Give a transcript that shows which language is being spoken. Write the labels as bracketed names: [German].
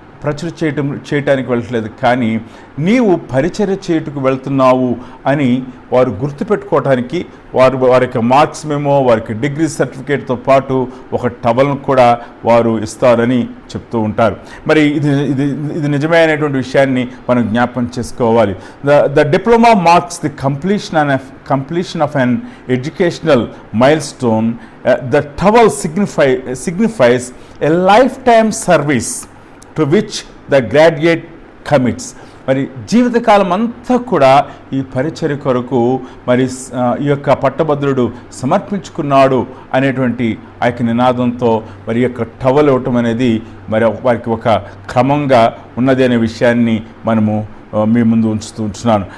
[Telugu] ప్రచుర చేయటానికి వెళ్ళట్లేదు, కానీ నీవు పరిచర్య చేయుటకు వెళ్తున్నావు అని వారు గుర్తుపెట్టుకోవటానికి వారి యొక్క మార్క్స్ మేమో, వారికి డిగ్రీ సర్టిఫికేట్తో పాటు ఒక టవల్ను కూడా వారు ఇస్తారని చెప్తూ ఉంటారు. మరి ఇది నిజమే అనేటువంటి విషయాన్ని మనం జ్ఞాపకం చేసుకోవాలి. [English] The diploma marks the completion of an educational milestone. The towel signifies a lifetime service to which the graduate commits. [Telugu] మరి జీవితకాలం అంతా కూడా ఈ పరిచర్య కొరకు మరి ఈ యొక్క పట్టభద్రుడు సమర్పించుకున్నాడు అనేటువంటి ఆ యొక్క నినాదంతో మరి యొక్క టవల్ ఇవ్వటం అనేది మరి వారికి ఒక క్రమంగా ఉన్నది అనే విషయాన్ని మనము మీ ముందు ఉంచుతున్నాను.